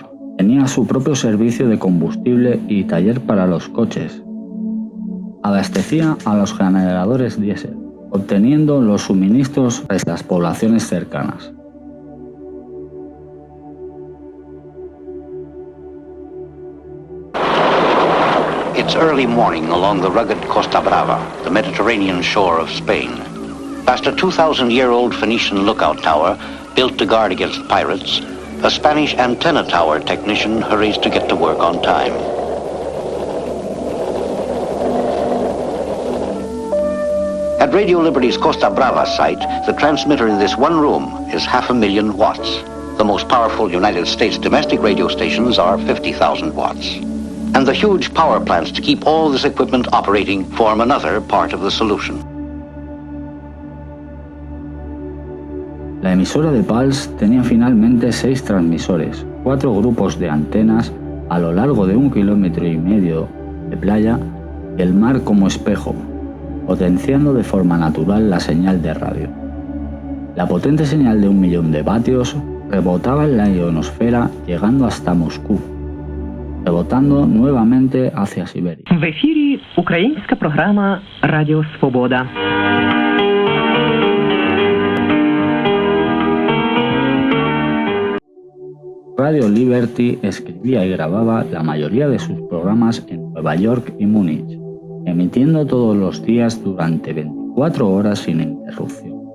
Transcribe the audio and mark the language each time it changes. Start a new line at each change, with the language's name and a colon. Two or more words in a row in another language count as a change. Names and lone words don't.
Spanish: Tenía su propio servicio de combustible y taller para los coches. Abastecía a los generadores diésel, obteniendo los suministros de las poblaciones cercanas.
English: It's early morning along the rugged Costa Brava, the Mediterranean shore of Spain. Past a 2,000-year-old Phoenician lookout tower built to guard against pirates, a Spanish antenna tower technician hurries to get to work on time. At Radio Liberty's Costa Brava site, the transmitter in this one room is 500,000 watts. The most powerful United States domestic radio stations are 50,000 watts. And the huge power plants to keep all this equipment operating form another part of the solution.
Spanish: La emisora de Pulse tenía finalmente 6 transmisores, 4 grupos de antenas a lo largo de 1,5 kilómetros de playa y el mar como espejo, potenciando de forma natural la señal de radio. La potente señal de 1.000.000 de vatios rebotaba en la ionosfera llegando hasta Moscú, rebotando nuevamente hacia Siberia.
Ukrainian: В ефірі українська програма «Радіо Свобода».
Spanish: Radio Liberty escribía y grababa la mayoría de sus programas en Nueva York y Múnich, emitiendo todos los días durante 24 horas sin interrupción.